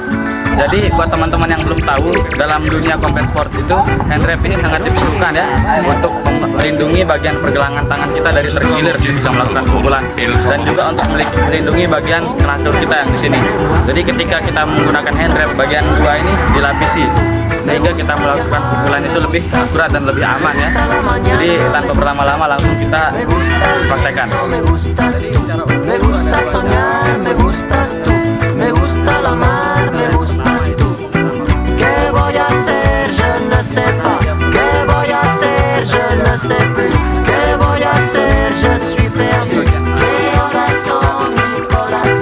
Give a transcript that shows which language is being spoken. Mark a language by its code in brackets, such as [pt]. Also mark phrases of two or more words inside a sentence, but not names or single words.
[id] Jadi buat teman-teman yang belum tahu, dalam dunia combat sports itu [en] hand wrap [id] ini sangat diperlukan ya untuk melindungi bagian pergelangan tangan kita dari tergilir bisa melakukan pukulan, dan juga untuk melindungi bagian knuckle kita yang di sini. Jadi ketika kita menggunakan [en] hand wrap, [id] bagian dua ini dilapisi sehingga kita melakukan pukulan itu lebih akurat dan lebih aman ya. Jadi tanpa berlama-lama langsung kita praktekkan. [es] Me gusta soñar, me gustas tú, me gusta la mar, me gustas tú. ¿Qué voy a hacer? [fr] Je ne sais pas. [es] ¿Qué voy a hacer? [fr] Je ne sais plus. [es] ¿Qué voy a hacer? [fr] Je suis perdu. [es] ¿Qué horas son? Mi corazón.